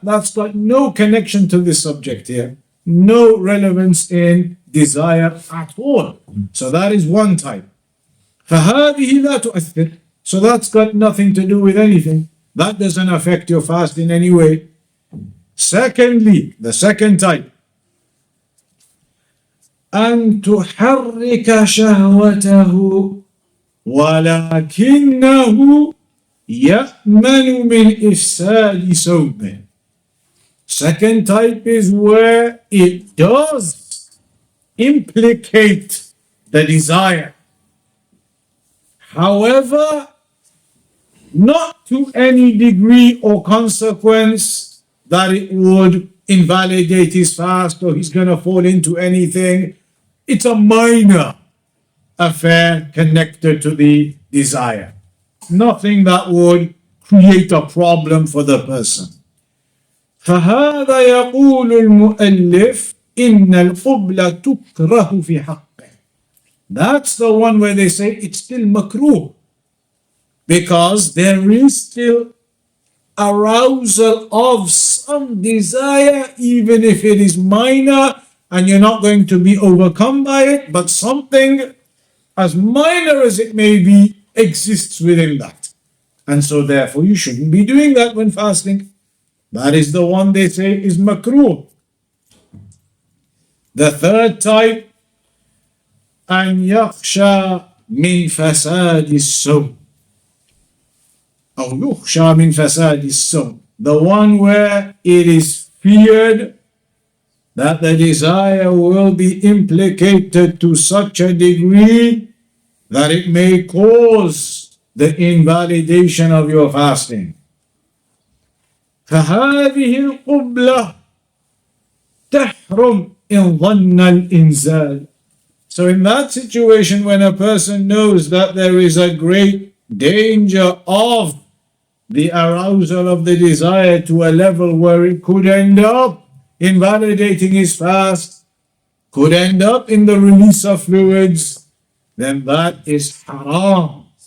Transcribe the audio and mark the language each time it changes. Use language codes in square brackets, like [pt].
[en] That's got no connection to this subject here. No relevance in desire at all. So that is one type. [ar] فَهَذِهِ لَا تُؤَثِّرُ. [en] So that's got nothing to do with anything. That doesn't affect your fast in any way. Secondly, the second type, [ar] أن تحرك شهوته ولكنه يأمن من إفساد صومه. [en] Second type is where it does implicate the desire. However, not to any degree or consequence that it would invalidate his fast or he's going to fall into anything. It's a minor affair connected to the desire. Nothing that would create a problem for the person. [ar] فهذا يقول المؤلف إن القبلة تكره في حقه. [en] That's the one where they say it's still makruh, because there is still arousal of some desire, even if it is minor and you're not going to be overcome by it, but something as minor as it may be exists within that. And so therefore you shouldn't be doing that when fasting. That is the one they say is makruh. The third type, [ar] أن يخشى من فساد الصوم. أو يخشى من فساد الصوم. [en] The one where it is feared that the desire will be implicated to such a degree that it may cause the invalidation of your fasting. [ar] فهذه القبلة تحرم إن ظن الإنزال. [en] So in that situation, when a person knows that there is a great danger of the arousal of the desire to a level where it could end up invalidating his fast, could end up in the release of fluids, then that is haram.